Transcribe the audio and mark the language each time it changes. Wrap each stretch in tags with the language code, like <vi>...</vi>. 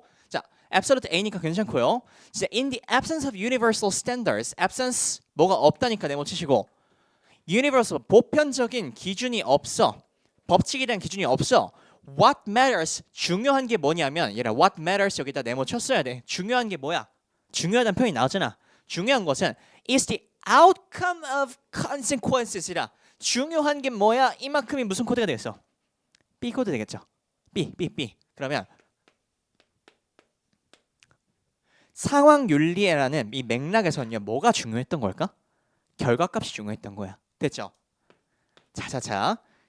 <ko>자, absolute A니까 괜찮고요. 이제</ko> <en>in the absence of universal standards,</en> <ko>absence 뭐가 없다니까 네모 치시고 universal 보편적인 기준이 없어. 법칙이라는 기준이 없어.</ko> <en>What matters</en> <ko>중요한 게 뭐냐면 얘라 what matters 여기다 네모 쳤어야 돼. 중요한 게 뭐야? 중요하다는 표현이 나왔잖아. 중요한 것은</ko> <en>is the outcome of consequences이라.</en> <ko>중요한 게 뭐야? 이만큼이 무슨 코드가 되겠어? B 코드 되겠죠. B. 그러면 상황 윤리라는 이 맥락에서는요 뭐가 중요했던 걸까? 결과값이 중요했던 거야. 됐죠? 자.</ko>